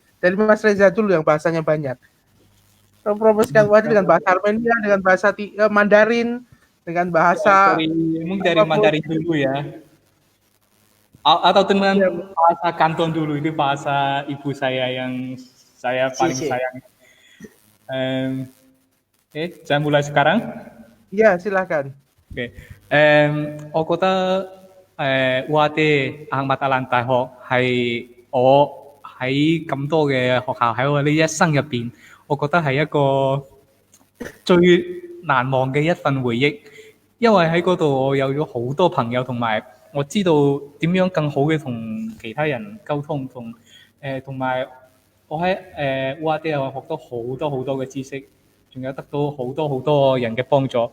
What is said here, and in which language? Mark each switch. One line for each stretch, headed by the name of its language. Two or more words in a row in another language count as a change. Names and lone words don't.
Indonesian: Dari Mas Reza dulu yang bahasanya banyak. Promosikan UAD dengan bahasa Armenia, dengan bahasa Mandarin, dengan bahasa mungkin dari Mandarin dulu ya. Atau dengan bahasa Kanton dulu, itu bahasa ibu saya yang saya paling sayang. Saya mulai sekarang. Iya, silakan. Okay.
Cantonese: 我覺得我哋硬物特蘭大學係我喺咁多嘅學校喺我呢一生入邊，我覺得係一個最難忘嘅一份回憶，因為喺嗰度我有咗好多朋友，同埋我知道點樣更好嘅同其他人溝通，同埋我喺UAD又學到好多好多嘅知識，仲有得到好多好多人嘅幫助。